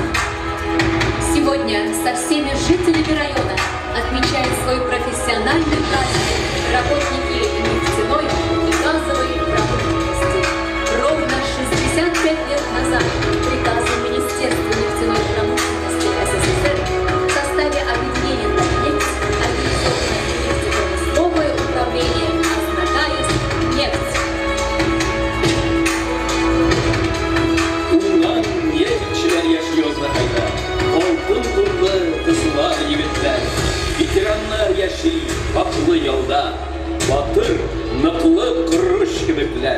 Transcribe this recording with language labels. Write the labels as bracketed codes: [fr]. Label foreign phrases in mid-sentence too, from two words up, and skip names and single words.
[ru] Сегодня со всеми жителями района отмечают свой профессиональный праздник работники нефтяной и газовой промышленности. Ровно 65 лет назад приказом Министерства нефтяной промышленности СССР в составе объединения «Татнефть» организовано нефтепромысловое управление «Азнакайнефть». [tt] Уңган нефтчеләр яши Азнакайда, алтын куллы кызлар, егетләр, ветераннар яши хаклы ялда, батыр, ныклы корыш кебекләр.